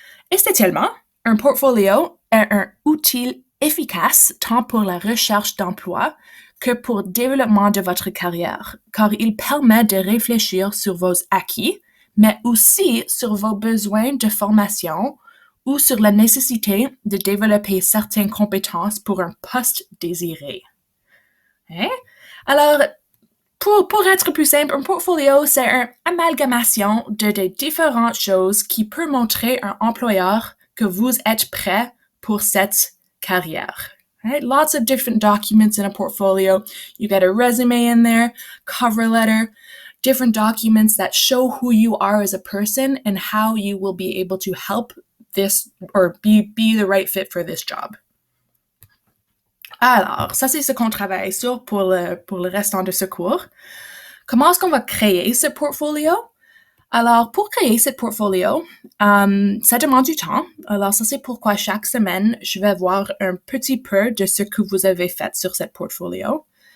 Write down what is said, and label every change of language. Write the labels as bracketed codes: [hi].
[fr] Essentiellement, un portfolio est un outil efficace tant pour la recherche d'emploi que pour le développement de votre carrière, car il permet de réfléchir sur vos acquis, mais aussi sur vos besoins de formation ou sur la nécessité de développer certaines compétences pour un poste désiré. Hein? Alors, pour être plus simple, un portfolio, c'est une amalgamation de différentes choses qui peut montrer à un employeur que vous êtes prêt pour cette carrière. [en] Right? Lots of different documents in a portfolio. You get a resume in there, cover letter, different documents that show who you are as a person and how you will be able to help this or be the right fit for this job. [fr] Alors, ça, c'est ce qu'on travaille sur pour le restant de ce cours. Comment est-ce qu'on va créer ce portfolio? Alors, pour créer ce portfolio, ça demande du temps. Alors, ça, c'est pourquoi chaque semaine, je vais voir un petit peu de ce que vous avez fait sur ce portfolio.